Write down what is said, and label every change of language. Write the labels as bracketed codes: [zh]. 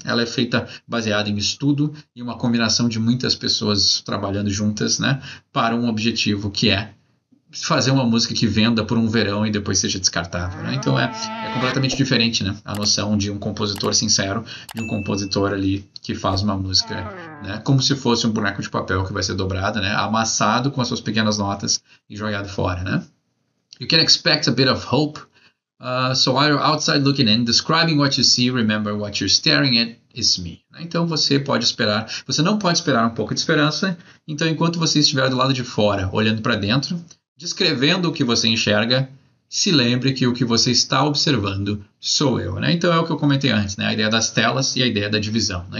[pt] Ela é feita baseada em estudo e uma combinação de muitas pessoas trabalhando juntas, né, para um objetivo que é fazer uma música que venda por um verão e depois seja descartável, né? Então é completamente diferente, né? A noção de um compositor sincero, de um compositor ali que faz uma música, né, como se fosse um boneco de papel que vai ser dobrado, né, amassado com as suas pequenas notas e jogado fora, né? [en] You can expect a bit of hope. So while you're outside looking in, describing what you see, remember what you're staring at is me. [pt] Então você não pode esperar um pouco de esperança. Então enquanto você estiver do lado de fora, olhando para dentro, descrevendo o que você enxerga, se lembre que o que você está observando sou eu, né? Então é o que eu comentei antes, né? A ideia das telas e a ideia da divisão, né?